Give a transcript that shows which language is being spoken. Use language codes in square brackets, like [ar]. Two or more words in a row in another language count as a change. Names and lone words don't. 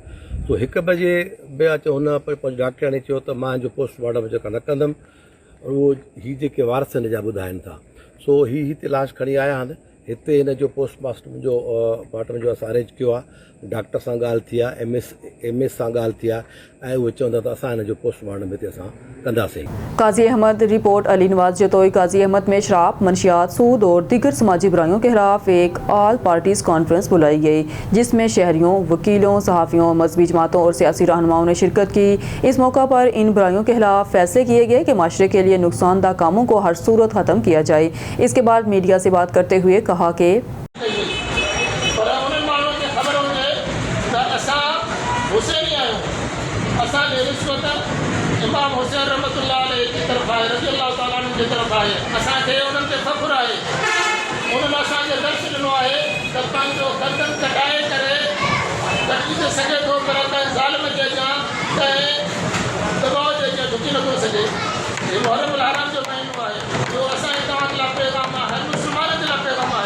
[sd] तो 1 बजे बि अचो हुन डॉक्टर ने चयो त मां हिन जो पोस्टमार्टम जेका न कंदुमि, उहो ही जेके वारस हिन जा ॿुधाइनि था। सो ही हिते लाश खणी आया आहिनि। हिते हिन जो पोस्टमार्टम जो असां अरेंज कयो आहे। डॉक्टर सां ॻाल्हि थी आहे, MS सां ॻाल्हि थी आहे ऐं उहे चवंदा त असां हिन जो पोस्टमार्टम हिते असां कंदासीं। [ur] قاضی احمد رپورٹ علی نواز جتوئی. قاضی احمد میں شراب، منشیات، سود اور دیگر سماجی برائیوں کے خلاف ایک [en] all parties conference [ur] بلائی گئی، جس میں شہریوں، وکیلوں، صحافیوں، مذہبی جماعتوں اور سیاسی رہنماؤں نے شرکت کی. اس موقع پر ان برائیوں کے خلاف فیصلے کیے گئے کہ معاشرے کے لیے نقصان دہ کاموں کو ہر صورت ختم کیا جائے. اس کے بعد میڈیا سے بات کرتے ہوئے کہا کہ [sd] हुसैनी आहियूं, असां रिश्वत इमाम हुसैन [ar] رحمة الله عليه [ur] کی طرف آئے, [ar] رضي الله تعالى عنه [ur] کی طرف آئے, [sd] असांखे उन्हनि ते फ़ख़्रु आहे। उन्हनि असांखे दर्श ॾिनो आहे त पंहिंजो गर्दन कटाए करे कटी थो सघे थो, पर कंहिं ज़ालिम जे अॻियां कंहिं दबाव जे अॻियां झुकी नथो सघे। हीउ मुहर्रम हराम जो महीनो आहे, जो असांजे तव्हां जे लाइ पैगाम आहे, हर मुस्लमान जे लाइ पैगाम आहे।